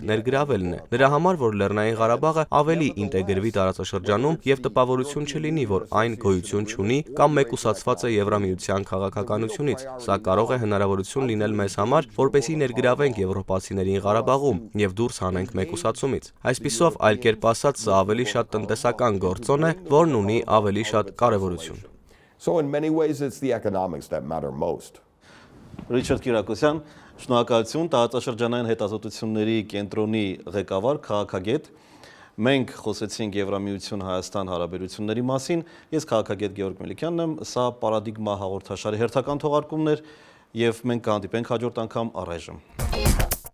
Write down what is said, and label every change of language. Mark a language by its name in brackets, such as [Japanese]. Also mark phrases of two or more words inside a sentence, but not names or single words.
[Armenian] ներգրավելն է։ Նրա համար, որ Լեռնային Ղարաբաղը ավելի ինտեգրվի տարածաշրջանում եւ տպավորություն չլինի, որ այն գոյություն չունի կամ մեկուսացված է Եվրամիության քաղաքականությունից։ Սա կարող է հնարավորություն լինել մեզ համար, որպեսզի ներգրավենք եվրոպացիներին Ղարաբաղում եւ դուրս հանենք մեկուսացումից։ Այսպիսով, այլ կերպ ասած, սա ավելի շատ տնտեսական գործոն է, որն ունի ավելի շատ կարևորություն։ [English] So in many ways, it's the economics that matter most. [Armenian] Ռիչարդ Կիրակոսյան, շնորհակալություն տարածաշրջանային հետազոտությունների կենտրոնի ղեկավար, քաղաքագետ։ Մենք խոսեցինք Եվրամիություն Հայաստան հարաբերությունների մասին։ Ես քաղաքագետ Գեորգ Մելիքյանն եմ, սա պարադիգմա հաղորդաշարի հերթական թողարկումն էր եւ մենք կհանդիպենք հաջորդ անգամ առայժմ։